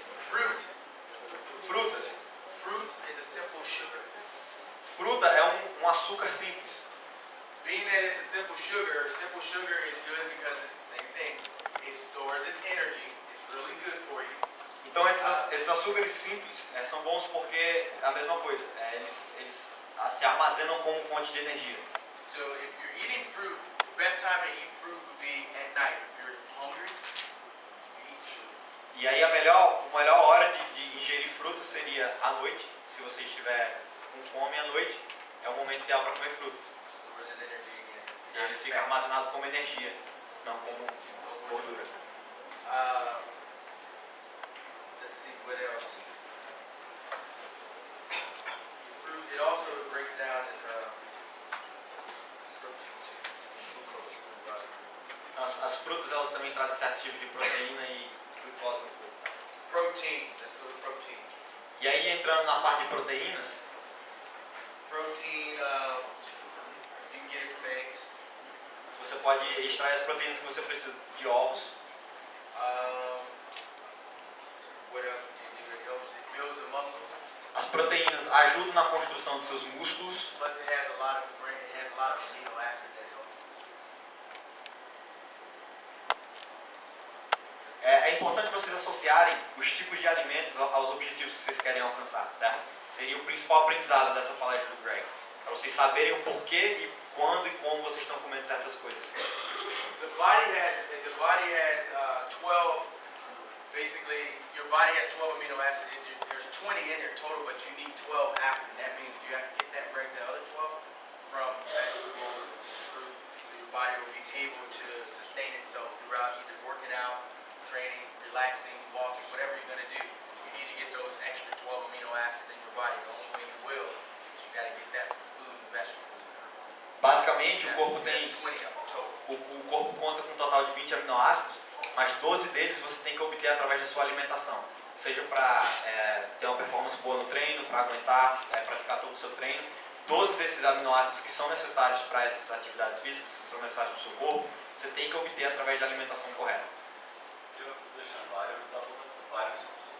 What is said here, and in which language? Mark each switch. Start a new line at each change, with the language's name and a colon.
English: Fruit.
Portuguese: Frutas.
English: Fruits is a simple sugar.
Portuguese: Fruta é um açúcar simples.
English: Being that it's a simple sugar is good because it's the same thing. It stores its energy. It's really good for you.
Portuguese: Então esses açúcares simples são bons porque é a mesma coisa. Eles se armazenam como fonte de energia.
English: So if you're eating fruit, the best time to eat fruit would be at night. If you're hungry, you eat fruit.
Portuguese: E aí a melhor hora de ingerir fruta seria à noite. Se você estiver com fome à noite, é o momento ideal para comer frutas.
English: Stores its energy again.
Portuguese: E ele fica armazenado como energia, não como gordura.
English: Let's see what else. Fruit, it also breaks down as protein too. Glucose.
Portuguese: As frutas elas também trazem certo tipo de proteína e glicose no corpo. Tá?
English: Protein, let's go to protein.
Portuguese: E aí entrando na parte de proteínas,
English: Protein, you can get it from eggs.
Portuguese: você pode extrair as proteínas que você precisa de ovos.
English: What else would you do? It builds the muscles.
Portuguese: As proteínas ajudam na construção de seus músculos.
English: Plus it has a lot of amino acids that help.
Portuguese: É importante vocês associarem os tipos de alimentos aos objetivos que vocês querem alcançar, certo? Seria o principal aprendizado dessa palestra do Greg. Para vocês saberem o porquê e quando e como vocês estão comendo certas coisas.
English: The body has 12. Basically, your body has 12 amino acids. There's 20 in there total, but you need 12 after. That means you have to get that break the other 12 from vegetables, fruit, so your body will be able to sustain itself throughout either working out, training, relaxing, walking, whatever you're going to do. You you need to get those extra 12 amino acids in your body. The only way you will is you got to get that from food and vegetables and fruit.
Portuguese: Basicamente, o corpo tem
English: 20 of them total.
Portuguese: o corpo conta com um total de 20 aminoácidos, mas 12 deles você tem que obter através da sua alimentação. Seja para ter uma performance boa no treino, para aguentar, praticar todo o seu treino. 12 desses aminoácidos que são necessários para essas atividades físicas, que são necessários para o seu corpo, você tem que obter através da alimentação correta.
English: Do you have a position on vitamins, supplements, and vitamins?